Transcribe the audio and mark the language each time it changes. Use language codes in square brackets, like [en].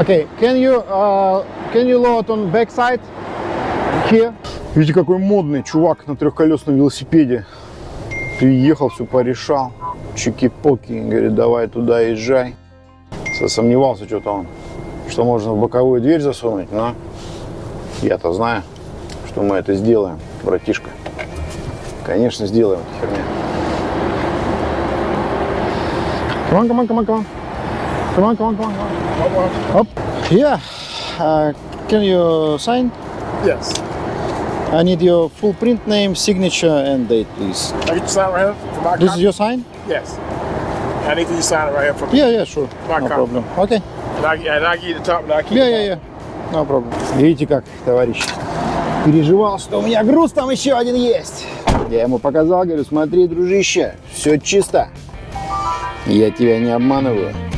[en] Okay, can you load on back side here? [ru] Видите, какой модный чувак на трехколесном велосипеде. Приехал, все порешал. Чики-поки. Говорит, давай туда езжай. Сомневался что-то он, что можно в боковую дверь засунуть, но я-то знаю, что мы это сделаем, братишка. Конечно, сделаем эту херню. [en] Come on, come on, come on, come on. Come on, come on, come on, come on. Up. Yeah. Can you sign? Yes. I need your full print name, signature, and date, please. I get you sign right here for my This is your sign? Yes. I need you sign it right here for me. Yeah, sure. My No copy. problem. Okay. And I give you the top and I keep Yeah. No problem. [ru] Видите, как товарищ переживал, что у меня груз там еще один есть. Я ему показал, говорю, смотри, дружище, все чисто. Я тебя не обманываю.